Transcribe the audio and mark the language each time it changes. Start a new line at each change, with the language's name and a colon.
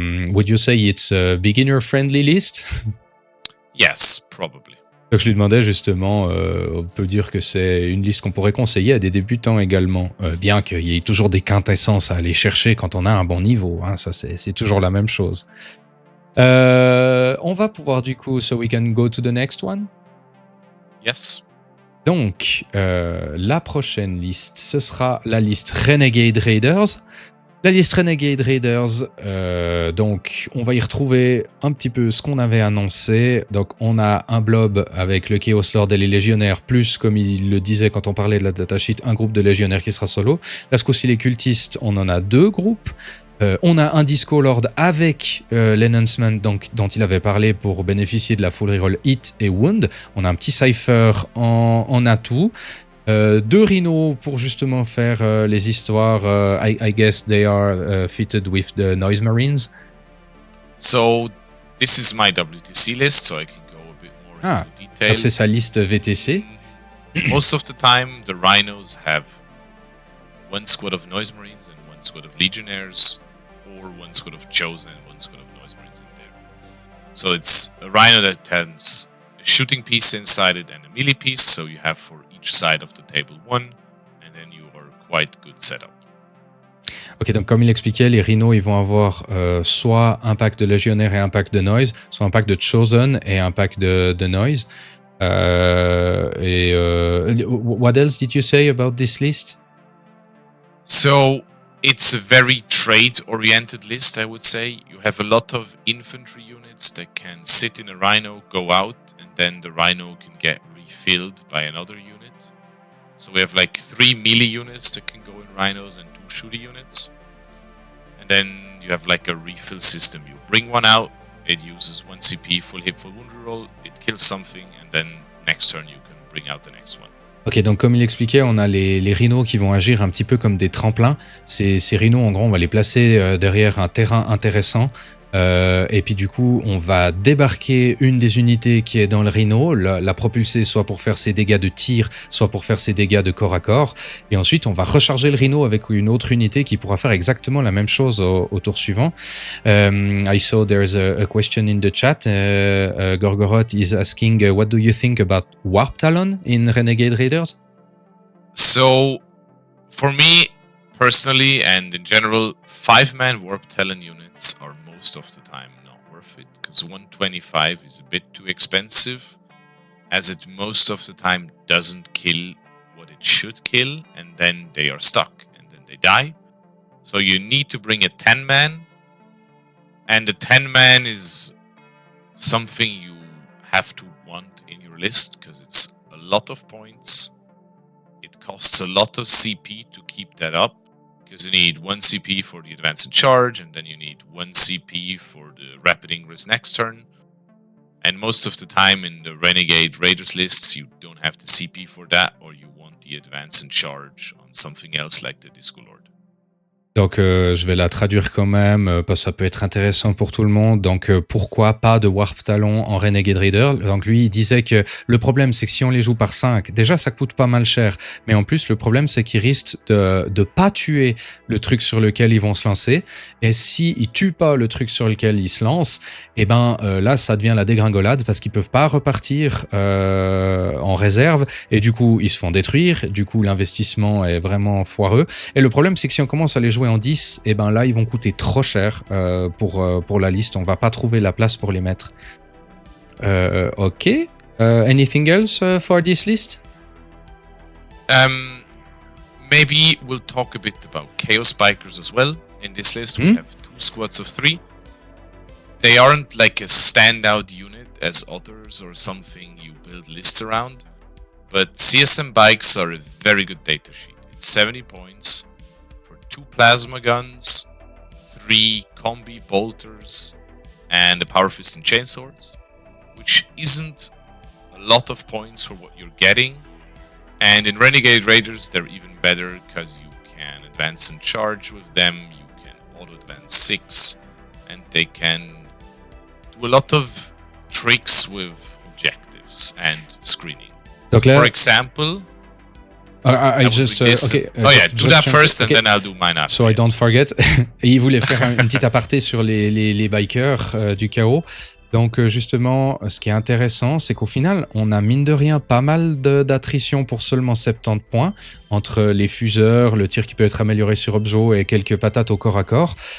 English: Would you say it's a beginner-friendly list? Yes, probably.
French: Donc je lui demandais justement, on peut dire que c'est une liste qu'on pourrait conseiller à des débutants également, bien qu'il y ait toujours des quintessences à aller chercher quand on a un bon niveau, hein, ça c'est toujours la même chose. On va pouvoir du coup,
English: so we can go to the next one. Yes.
French: Donc, la prochaine liste, ce sera la liste Renegade Raiders. La liste Renegade Raiders, donc on va y retrouver un petit peu ce qu'on avait annoncé. Donc on a un blob avec le Chaos Lord et les légionnaires, plus comme il le disait quand on parlait de la datasheet, un groupe de légionnaires qui sera solo. Là ce coup-ci les cultistes, on en a 2 groupes. On a un Discord avec l'enhancement dont il avait parlé pour bénéficier de la full reroll hit et wound. On a un petit cipher en atout. 2 rhinos pour justement faire les histoires.
English: I guess they are fitted with the noise marines. So this is my WTC list, so I can go a bit more into detail.
French: Donc c'est sa liste VTC.
English: Most of the time, the rhinos have one squad of noise marines and one squad of legionnaires, or one squad of chosen and one squad of noise marines in there. So it's a rhino that has a shooting piece inside it and a melee piece, so you have for each side of the table one, and then you are quite good setup.
French: Ok, donc comme il expliquait, les rhinos ils vont avoir soit un pack de légionnaire et un pack de noise, soit un pack de chosen et un pack de noise.
English: What else did you say about this list? So it's a very trade-oriented list, I would say. You have a lot of infantry units that can sit in a rhino, go out, and then the rhino can get refilled by another unit. So we have like 3 melee units that can go in rhinos and 2 shooty units. And then you have like a refill system. You bring one out, it uses 1 CP, full hit, full wound reroll, it kills something, and then next turn you can bring out the next one.
French: Ok, donc comme il expliquait, on a les rhinos qui vont agir un petit peu comme des tremplins. Ces rhinos, en gros, on va les placer derrière un terrain intéressant. Et puis du coup, on va débarquer une des unités qui est dans le rhino, la propulser soit pour faire ses dégâts de tir, soit pour faire ses dégâts de corps à corps. Et ensuite, on va recharger le rhino avec une autre unité qui pourra faire exactement la même chose au tour suivant.
English: I saw there's a question in the chat. Gorgoroth is asking, what do you think about Warp Talon in Renegade Raiders? So, for me, personally, and in general, 5-man Warp Talon units are most of the time not worth it, because 125 is a bit too expensive, as it most of the time doesn't kill what it should kill, and then they are stuck, and then they die. So you need to bring a 10-man, and the 10-man is something you have to want in your list, because it's a lot of points. It costs a lot of CP to keep that up, because you need 1 CP for the advance and charge, and then you need 1 CP for the rapid ingress next turn. And most of the time in the Renegade Raiders lists, you don't have the CP for that, or you want the advance and charge on something else like the Disco Lord.
French: Donc je vais la traduire quand même parce que ça peut être intéressant pour tout le monde. Donc pourquoi pas de Warp Talon en Renegade Raider? Donc lui il disait que le problème c'est que si on les joue par 5, déjà ça coûte pas mal cher, mais en plus le problème c'est qu'ils risquent de pas tuer le truc sur lequel ils vont se lancer, et si ils tuent pas le truc sur lequel ils se lancent, et ben là ça devient la dégringolade parce qu'ils peuvent pas repartir en réserve, et du coup ils se font détruire, du coup l'investissement est vraiment foireux, et le problème c'est que si on commence à les jouer en 10, et ben là ils vont coûter trop cher pour la liste, on va pas trouver la place pour les mettre.
English: Ok, anything else for this list? Maybe we'll talk a bit about Chaos Bikers as well. In this list we have 2 squads of 3. They aren't like a standout unit as others or something you build lists around, but CSM bikes are a very good data sheet. It's 70 points. 2 plasma guns, 3 combi bolters, and a power fist and chainswords, which isn't a lot of points for what you're getting. And in Renegade Raiders, they're even better because you can advance and charge with them, you can auto-advance 6, and they can do a lot of tricks with objectives and screening. So for example, I just okay. Do that first and then I'll do mine after. So I don't forget.
French: Et il voulait faire une petite aparté sur les bikers du chaos. Donc justement, ce qui est intéressant, c'est qu'au final, on a mine de rien pas mal d'attrition pour seulement 70 points entre les fuseurs, le tir qui peut être amélioré sur Objo et quelques patates au corps à corps.